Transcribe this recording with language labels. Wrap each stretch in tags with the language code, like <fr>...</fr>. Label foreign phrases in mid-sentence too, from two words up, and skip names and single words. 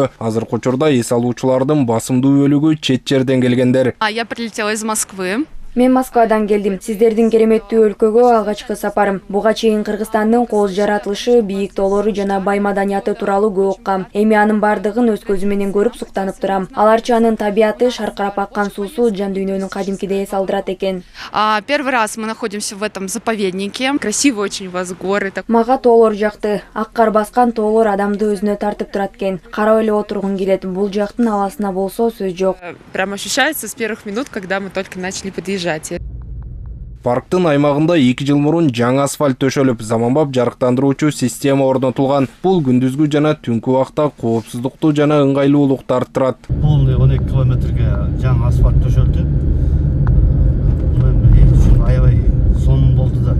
<ky>Азыркы учурда эс алуучулардын басымдуу бөлүгү чет жерден келгендер.</ky> <ru>Я прилетела из Москвы.</ru> <ky>Мен Москвадан келдим. Сиздердин кереметтүү өлкөгө алгачкы сапарым. Буга чейин Кыргызстандын кол жаратылышы, бийик тоолору жана бай маданияты тууралуу көп уккам. Эми анын бардыгын өз көзүм менен көрүп суктанып турам. Аларчанын табияты, шаркырап аккан суусу жан дүйнөнүн кадимкидей эс алдырат экен.</ky> <ru>Первый раз мы находимся в этом заповеднике. Красиво очень у вас горы.</ru> <ky>Мага тоолор жакты. Ак кар баскан тоолор адамды өзүнө тартып турат экен. Карап эле отургун келет. Бул жактын абасына болсо сөз жок.</ky> <ru>Прям ощущается с первых минут, когда мы только начали подъезжать.</ru> <ky>Парктын аймагында 2 жыл мурун жаңы асфальт төшөлүп, заманбап жарыктандыруучу система орнотулган. Бул күндүзгү жана түнкү убакта коопсуздукту жана ыңгайлуулукту арттырат. Бул 12 километрге жаңы асфальт төшөлдү. Бул эми эл үчүн аябай сонун болду да.</ky>